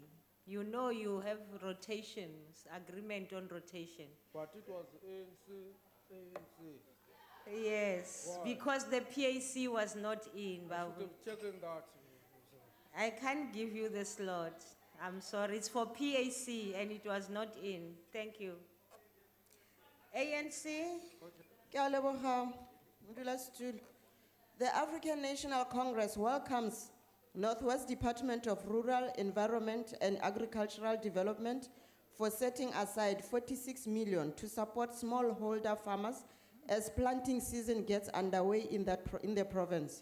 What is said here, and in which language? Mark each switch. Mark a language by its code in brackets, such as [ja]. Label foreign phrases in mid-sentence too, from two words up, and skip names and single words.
[en] You know you have rotations, agreement on rotation. But it was ANC. Yes, Why? because the PAC was not in, I Babu. should have checked that. I can't give you the slot. I'm sorry, it's for PAC and it was not in. Thank you. ANC? [tn] Ke a leboga, modulasetulo. [en] The African National Congress welcomes Northwest Department of Rural Environment and Agricultural Development for setting aside 46 million to support smallholder farmers as planting season gets underway in the province.